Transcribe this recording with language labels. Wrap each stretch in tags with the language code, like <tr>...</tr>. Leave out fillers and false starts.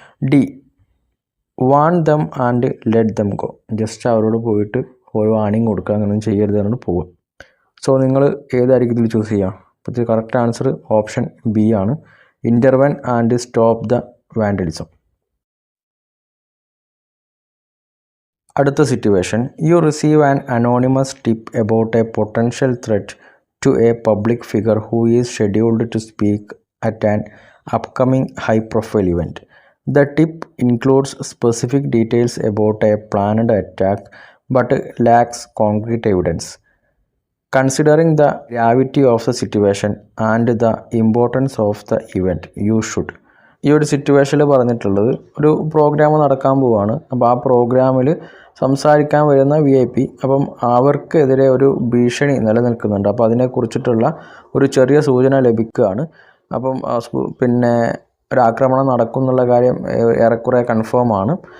<en>D warn them and let them go.</en> <ml>Just അവരോട് പോയിട്ട് ഒരു വാണിംഗ് കൊടുക്കുക, അങ്ങനെയൊന്നും ചെയ്യരുത് എന്നാണ് പോവുക. സോ നിങ്ങൾ ഏതായിരിക്കും ഇതിൽ ചൂസ് ചെയ്യുക? അപ്പോൾ ഇത് കറക്റ്റ് ആൻസർ ഓപ്ഷൻ ബി ആണ്.</ml> <en>Intervene and stop the vandalism.</en> <ml>അടുത്ത situation</ml> <en>You receive an anonymous tip about a potential threat to a public figure who is scheduled to speak at an upcoming high-profile event. The tip includes specific details about a planned attack but lacks concrete evidence. Considering the gravity of the situation and the importance of the event, you should.</en> <ml>ഈ ഒരു സിറ്റുവേഷനിൽ പറഞ്ഞിട്ടുള്ളത്, ഒരു programme നടക്കാൻ പോവുകയാണ്. അപ്പോൾ ആ പ്രോഗ്രാമിൽ സംസാരിക്കാൻ വരുന്ന VIP, അപ്പം അവർക്കെതിരെ ഒരു ഭീഷണി നിലനിൽക്കുന്നുണ്ട്. അപ്പോൾ അതിനെക്കുറിച്ചിട്ടുള്ള ഒരു ചെറിയ സൂചന ലഭിക്കുകയാണ്. അപ്പം പിന്നെ ഒരു ആക്രമണം നടക്കും എന്നുള്ള കാര്യം ഏറെക്കുറെ കൺഫേം ആണ്.</ml>